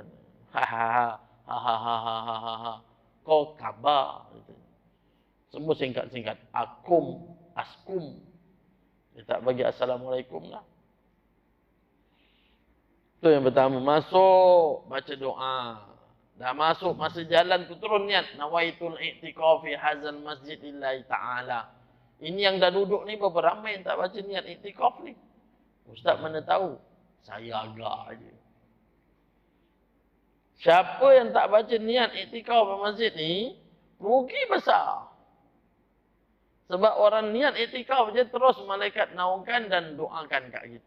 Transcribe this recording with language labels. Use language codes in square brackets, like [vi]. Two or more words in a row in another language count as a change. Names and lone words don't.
[ms] Ha ha ha ha ha ha ha ha ha. Kau khabar. Semua singkat-singkat. Akum, askum. Dia tak bagi assalamualaikum lah. Itu yang pertama. Masuk, baca doa. Dah masuk, masa jalan tu turun niat. [ar] Nawaitul i'tiqaf fi hazal masjid lillahi ta'ala. [ms] Ini yang dah duduk ni berapa ramai yang tak baca niat i'tikaf ni? Ustaz mana tahu? Saya agak aja. Siapa yang tak baca niat i'tikaf di masjid ni, rugi besar. Sebab orang niat i'tikaf je terus malaikat naungkan dan doakan kat kita.